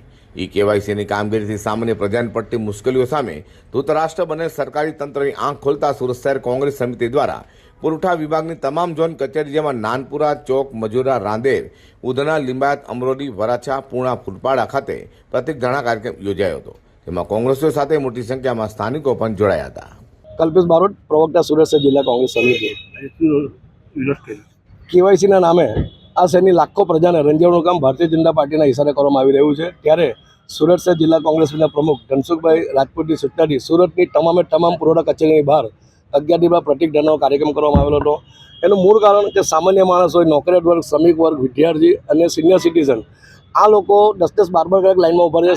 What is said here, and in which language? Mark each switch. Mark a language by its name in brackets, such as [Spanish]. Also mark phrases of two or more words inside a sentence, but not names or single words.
[Gujarati] કેવાયસીની કામગીરીથી સામાન્ય પ્રજાને પડતી મુશ્કેલીઓ સામે ધૃતરાષ્ટ્ર બનેલ સરકારી તંત્રની આંખ ખોલતા સુરત શહેર કોંગ્રેસ સમિતિ દ્વારા પુરવઠા વિભાગની તમામ ઝોન કચેરી જેમાં નાનપુરા, ચોક, મજૂરા, રાંદેર, ઉધના, લિંબાયત, અમરોલી, વરાછા, પૂર્ણા, ફૂલપાડા ખાતે પ્રતિક ધરણા કાર્યક્રમ યોજાયો હતો, જેમાં કોંગ્રેસીઓ સાથે મોટી સંખ્યામાં સ્થાનિકો પણ જોડાયા હતા। કલ્પેશ બારોટ પ્રવક્તા સુરત શહેર જિલ્લા કોંગ્રેસ સમિતિ કેવાયસીના નામે આ शहરની લાખો પ્રજાને રંજાવવાનું કામ ભારતીય જનતા પાર્ટીના ઇશારે કરવામાં આવી રહ્યું છે। ત્યારે સુરત શહેર જિલ્લા કોંગ્રેસના પ્રમુખ ધનસુખભાઈ રાજપૂતની સૂચનાથી સુરતની તમામ પુરવઠા કચેરીની બહાર 11 બાર પ્રતિક ધરણાનો કાર્યક્રમ કરવામાં આવેલો હતો। એનું મૂળ કારણ કે સામાન્ય માણસ હોય, નોકરિયાત વર્ગ, શ્રમિક વર્ગ, વિદ્યાર્થી અને સિનિયર સિટીઝન આ લોકો 10-10, 12 કલાક લાઇનમાં ઊભા રહે છે।